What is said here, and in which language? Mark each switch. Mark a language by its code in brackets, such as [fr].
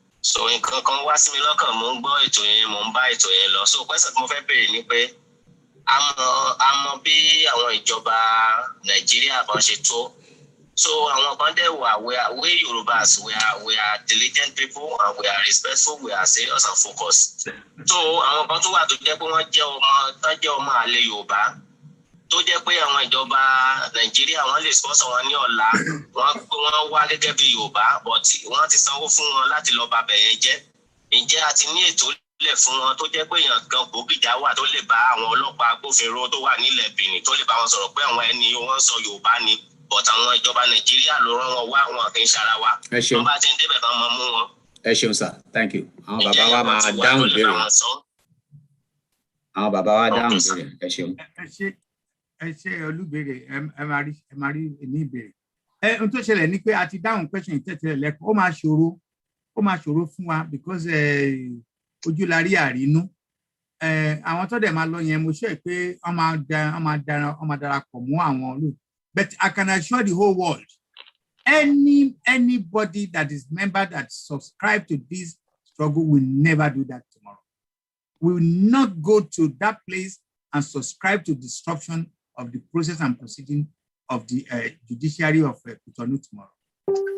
[yo] So nǹkan kan wá sí mi lọ́kàn, mo ń gbọ́ ètò yẹn, mo ń bá ètò yẹn lọ. So question tí mo fẹ́ béèrè ni pé a mọ̀ bí àwọn ìjọba Nàìjíríà bọ́n ṣe tó. So àwọn kan dẹ̀ wà, [en] we Yorubas, we are diligent people and we are respectful, we are serious and focused. [yo] So àwọn kan tó wà tó jẹ́ pé wọ́n jẹ́ ọmọ àlè Yorùbá. Tó jẹ́ pé àwọn ìjọba Nàìjíríà wọ́n lè sponsor wọn ní ọ̀la, wọ́n wá gẹ́gẹ́ bí Yorùbá, but wọ́n ti sanwó fún wọn láti lọ bà bẹ̀yẹn jẹ́. Ǹjẹ́ a ti ní ètò lẹ̀ fún wọn tó jẹ́ pé èèyàn kan gbòógìjà wà tó lè bá àwọn ọlọ́pàá agbófinró tó wà nílẹ̀ Benin tó lè bá wọn sọ̀rọ̀ pé àwọn ẹni wọ́n sọ Yorùbá ni, but àwọn ìjọba Nàìjíríà ló rán wọn wá, wọn kì í ṣara wa. Wọ́n bá ti ń débẹ̀ kan máa mú wọn. Ẹ ṣeun sir, [en] thank you. [yo] Àwọn bàbá wa máa dáhùn ìbéèrè. Àwọn bàbá wa dáhùn ìbéèrè. Ẹ ṣeun. Ẹ ṣe olúbèrè, ẹ máa rí ní ìbéèrè. Ohun tó ṣẹlẹ̀ ni pé a ti dáhùn question ìtẹ̀tẹ̀lẹ̀ lẹ́kọ̀ọ́, ó máa ṣòro fún wa because ojú la rí àrínú. Àwọn tó dẹ̀ máa lọ yẹn mo ṣe pé wọ́n máa darapọ̀ mọ́ àwọn olóòtú. [en] But I can assure the whole world, anybody that is member that subscribe to this struggle will never do that tomorrow. We will not go to that place and subscribe to disruption of the process and proceeding of the judiciary of Cotonou tomorrow.